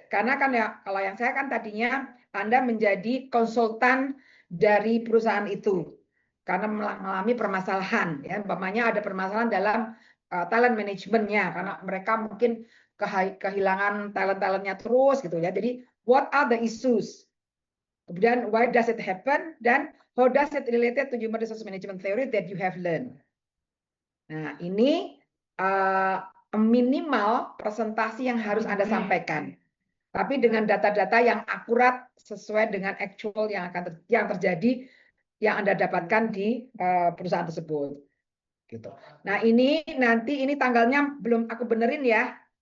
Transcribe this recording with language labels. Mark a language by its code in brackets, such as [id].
[id] Karena kan ya, kalau yang saya kan tadinya Anda menjadi konsultan dari perusahaan itu. Karena mengalami permasalahan, ya, umpamanya ada permasalahan dalam talent manajemennya, karena mereka mungkin kehilangan talent-talentnya terus gitu ya. Jadi [en] what are the issues? [id] Kemudian [en] why does it happen? [id] Dan [en] how does it related to human resource management theory that you have learned? [id] Nah, ini minimal presentasi yang harus Anda sampaikan. Tapi dengan data-data yang akurat sesuai dengan actual yang terjadi yang Anda dapatkan di perusahaan tersebut. Gitu. Nah, ini nanti tanggalnya belum aku benerin ya.